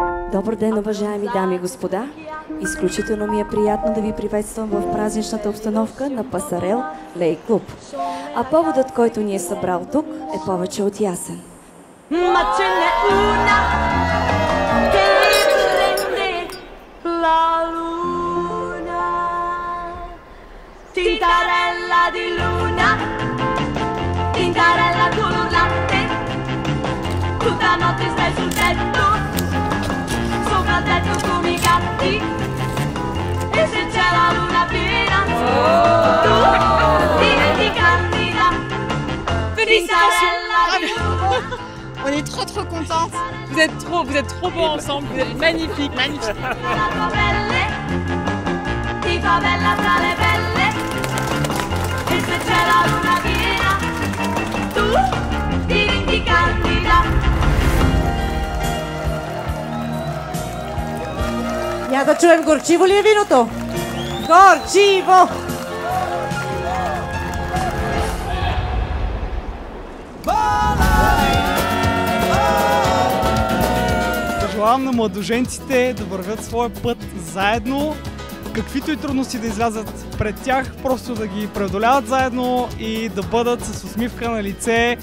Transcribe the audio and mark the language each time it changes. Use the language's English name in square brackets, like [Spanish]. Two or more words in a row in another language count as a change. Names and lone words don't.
[Bulgarian] Добър ден, уважаеми дами и господа! Изключително ми е приятно да ви приветствам в празничната обстановка на Пасарел Лей Клуб. А поводът, който ни е събрал тук, е повече от ясен. [Italian] Tintarella di luna, tintarella tu l'urlante, tutta notte stai sul tetto, sopra il tetto come i gatti, e se c'è la luna piena, tu diventi candida, tintarella di luna. [French] On est trop contentes. Vous êtes trop beaux ensemble, vous êtes magnifiques, magnifiques. [Italian] La tua pelle ti fa bella tra le belle, e se c'è la luna piena, tu diventi candida. [Bulgarian] Я да чуем, горчиво ли е виното? Горчиво! Пожелавам на младоженците да вървят своя път заедно, каквито и трудности да излязат пред тях, просто да ги преодоляват заедно и да бъдат с усмивка на лице.